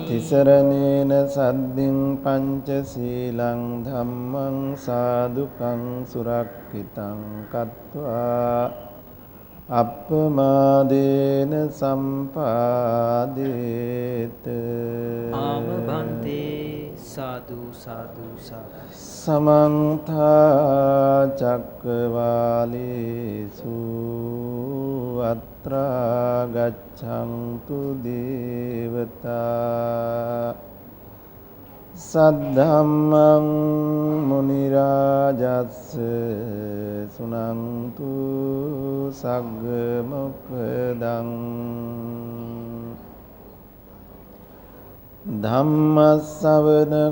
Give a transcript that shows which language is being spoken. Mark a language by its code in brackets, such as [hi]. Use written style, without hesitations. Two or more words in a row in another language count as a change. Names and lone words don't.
[pi] තිසරණේන සද්ධින් පංචශීලං ධම්මං සාදුකං සුරක්ඛිතං කତ୍වා අප්පමාදේන සම්පාදේත. [si] ආමභන්තේ සාදු සාදු සාදු. [pi] සමන්ත චක්කවාලේසු අත්‍රා ගච්ඡන්තු දේවතා සද්ධම්මං මුනි රාජස්ස සුනන්තු සග්ග මොක්ඛදං ධම්මස්සවන